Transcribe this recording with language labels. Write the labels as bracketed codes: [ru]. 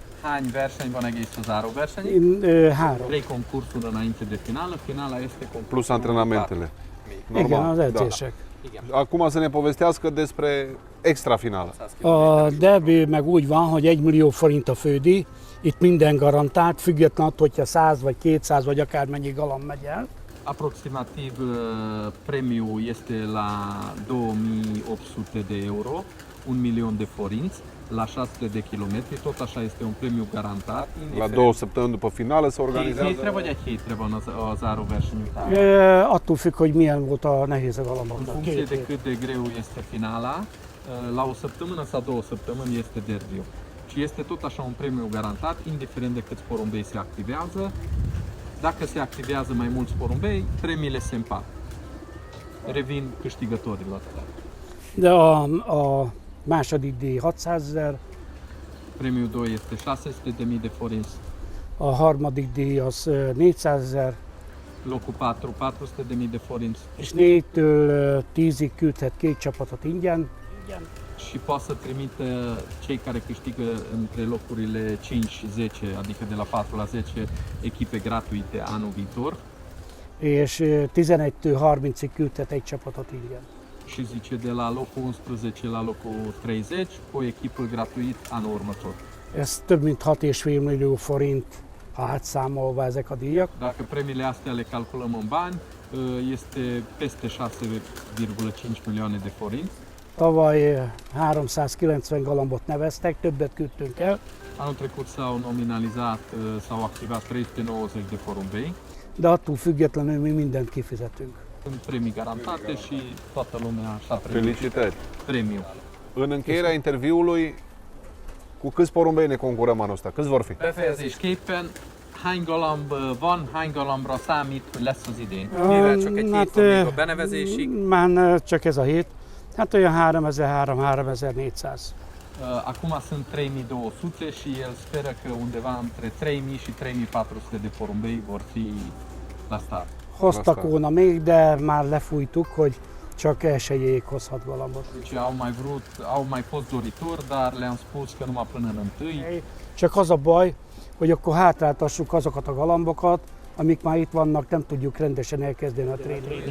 [hu] Hány verseny van egész a záróversenyig? 3. [ro] 3 concursuri înainte de finală. Finala este concursul Plus antrenamentele. [hu] Igen, az [ro] da. [hu] edzések. [ro] Acum să ne povestească despre extra finală. [hu] A derby meg úgy van, hogy 1 millió forint a fődíj, itt minden garantált, független attól, hogyha 100 vagy 200 vagy akármennyi galamb megy el. [ro] Aproximativ premiul este la 2800 de euro, 1.000.000 de forinți, la 600 de kilometri, tot așa este un premiu garantat. La 2 săptămâni după finală se organizează. [hu] Hétre vagy egy hétre van a záróverseny után? Attól függ, hogy milyen volt a nehéz a [ro] În [hu] galamboknak. [ro] funcție de cât de greu este finala, la o săptămână sau 2 săptămâni este derbiu. Și este tot așa un premiu garantat, indiferent de câți porumbei se activează. Dacă se activează mai mulți porumbei, premiile se împart. Revin câștigătorilor. [hu] De a második díj 600 000, [ro] Premiul 2 este 600.000 de forinți, [hu] a harmadik díj az 400 000, [ro] locul 4 400.000 de forinți [hu] és 4-től 10-ig küldhet 2 csapatot ingyen. [ro] și poate să trimită cei care câștigă între locurile 5 și 10, adică de la 4 la 10 echipe gratuite anul viitor. [hu] És 11-től 30-ig küldhet egy csapatot ingyen. [ro] și zice de la locul 11 la locul 30 cu echipă gratuit anul următor. [hu] Ez több mint 6,5 millió forint, ha átszámolva ezek a díjak. [ro] Dacă premiile astea le calculăm în bani, este peste 6,5 milioane de forinți. [hu] Tavaly 390 galambot neveztek, többet küldtünk el, [ro] Anul trecut s-au nominalizat, s-au activat 390 de porumbei. [hu] de attól függetlenül mi mindent kifizetünk. [ro] Sunt premii garantate și toată lumea așa primit Felicitări! premiu. În încheierea interviului, cu câți porumbei ne concurăm anul ăsta? Câți vor fi? [hu] Befejezésképpen hány galamb van, hány galambra számít, hogy lesz az idén? Mivel csak egy hét Hát, van még a benevezésig, már csak ez a hét, hát olyan 3300-3400. [ro] Acum sunt 3200 și el speră că undeva între 3000 și 3400 de porumbei vor fi la start. [hu] Hoztak Aztán. volna még, de már lefújtuk, hogy csak elsőjéig hozhat galambot. [ro] Deci au mai fost doritori, dar le-am spus că numai până în întâi. [hu] Csak az a baj, hogy akkor hátráltassuk azokat a galambokat, amik már itt vannak, nem tudjuk rendesen elkezdeni a tréninget.